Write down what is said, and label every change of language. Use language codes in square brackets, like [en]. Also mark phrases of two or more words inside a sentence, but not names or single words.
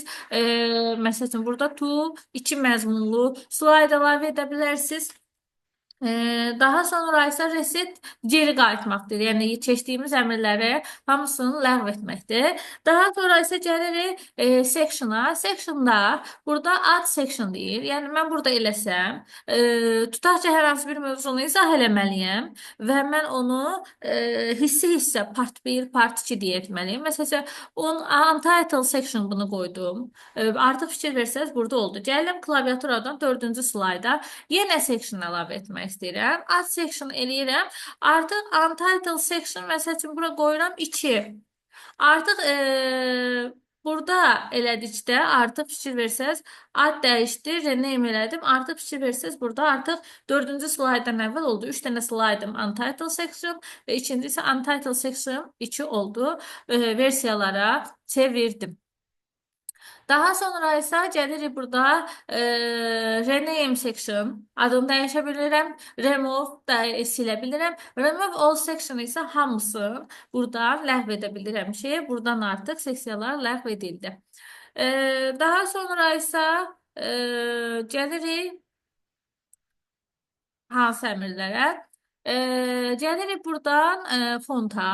[az] Məsəl üçün, burada to, 2 məzmunlu slide əlavə edə bilərsiniz. Daha sonra isə reset geri qayıtmaqdır. Yəni keçdiyimiz əmrləri hamısını ləğv etməkdir. Daha sonra isə gəlirik section'a. Section'da burada [en] add section [az] deyir. Yəni mən burada eləsəm, tutaq ki, hər hansı bir mövzunu izah eləməliyəm və mən onu hissə-hissə part 1, part 2 deyə etməliyim. Məsələn, [en] untitled section [az] bunu qoydum. Artıq fikir versəz burada oldu. Gəldim klaviaturadan 4-cü slayda yenə section əlavə etmək istəyirəm. [en] Add section [az] eləyirəm. Artıq [en] untitled section [az] məsəl üçün bura qoyuram 2. Artıq burada elədikdə artıq fikir versəz ad dəyişdi, rename elədim. Artıq fikir versəz burada artıq 4-cü slaydan əvvəl oldu. 3 dənə slaydım [en] untitled section [az] və ikincisi [en] untitled section [az] 2 oldu. Versiyalara çevirdim. Daha sonra isə gəlirik burada [en] rename section [az] adını dəyişə bilirəm. Remove da silə bilirəm. [en] Remove all section [az] isə hamısını buradan ləğv edə bilirəm ki, buradan artıq seksiyalar ləğv edildi. Daha sonra isə gəlirik hansı əmrlərə? Gəlirik buradan fonta.